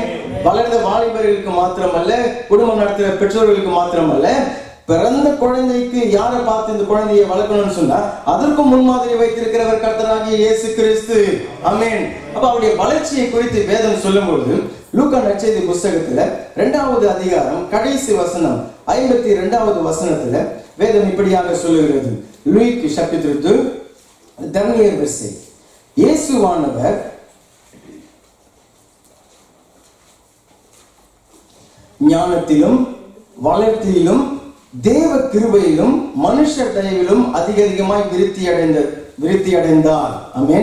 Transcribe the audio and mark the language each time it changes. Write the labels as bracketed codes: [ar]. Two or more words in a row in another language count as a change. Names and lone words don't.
[ta] வளர்ந்த வாலிபர்களுக்கு மாத்திரமல்ல, குடும்பம் நடத்துகிற பெற்றோர்களுக்கு மாத்திரமல்ல, பிறந்த குழந்தைக்கு யாரை பார்த்து இந்த குழந்தையை வளர்க்கணும்னு சொன்னா அதற்கும் முன்மாதிரி வைத்திருக்கிறவர் கர்த்தராகிய இயேசு கிறிஸ்து. ஆமென். அப்ப அவருடைய வளர்ச்சியை குறித்து வேதம் சொல்லும்போது லூக்கா நற்செய்தி புஸ்தகத்துல 2வது அதிகாரம் கடைசி வசனம் 52வது வசனத்துல வேதம் இப்படியாக சொல்லுகிறது. [fr] லூக் chapitre 2 dernier verset. [ta] இயேசுவானவர் ஞானத்திலும் வளர்ச்சியிலும் தேவ கிருபையிலும் மனுஷ தயவிலும் அதிகமாய் விருத்தி அடைந்தார். ஆமென்.